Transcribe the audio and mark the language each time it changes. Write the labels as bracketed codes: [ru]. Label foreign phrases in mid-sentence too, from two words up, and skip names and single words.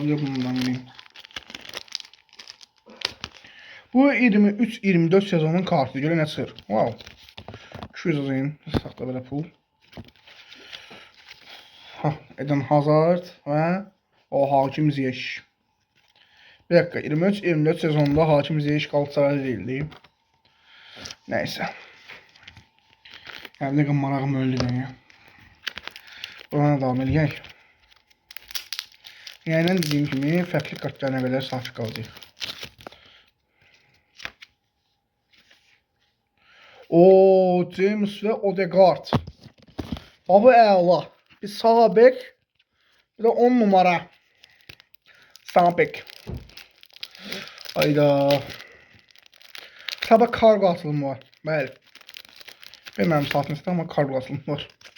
[az] Ancaq bundan bileyim. Bu 23-24 sezonun kartı. Görə nə çıxır? Wow. 200 yazayım. Saxla belə pul. Ha, Eden Hazard və o Hakim Ziyech. [tr] Bir dakika, 23-24 sezonunda Hakim Ziyech Galatasaray'da değildi. Neyse. Yani ne kadar marağım öldü beni ya. Buna devam edeyim. Yani dediğim gibi [az] fərqli kartlar nə qədər sahib qalacaq. [tr] O James ve Odegaard. [az] Abi əla. [tr] Bir sağ bek, bir de 10 numara. Sağ bek. Hayda. Sabah kargo atılımı var. [az] Bəli. [tr] Bilmem satmışdı ama kargo atılımı var.